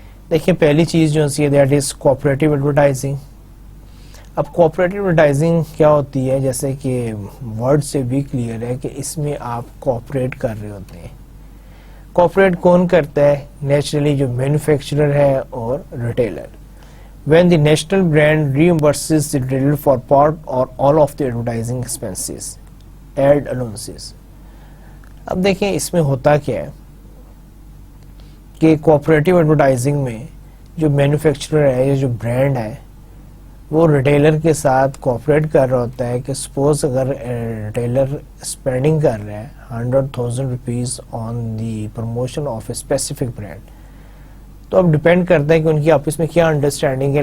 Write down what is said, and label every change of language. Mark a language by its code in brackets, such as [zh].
[ur] دیکھیں پہلی چیز جو ہے [en] That is cooperative advertising. [ur] اب کوآپریٹو ایڈورٹائزنگ کیا ہوتی ہے، جیسے کہ ورڈ سے بھی کلیئر ہے کہ اس میں آپ کوآپریٹ کر رہے ہوتے ہیں. کوآپریٹ کون کرتا ہے؟ نیچرلی جو مینوفیکچرر ہے اور retailer. [en] When the national brand reimburses the retailer for part or all of the advertising expenses, ad allowances. [ur] اب دیکھیں اس میں ہوتا کیا ہے کہ کوآپریٹو ایڈورٹائزنگ میں جو مینوفیکچرر ہے یا جو برانڈ ہے وہ ریٹیلر کے ساتھ کوآپریٹ کر رہا ہوتا ہے کہ سپوز اگر ریٹیلر اسپینڈنگ کر رہا ہے 100,000 [en] rupees on the promotion of a specific brand, [ur] تو اب ڈپینڈ کرتا ہے کہ ان کی آپس میں کیا انڈرسٹینڈنگ ہے.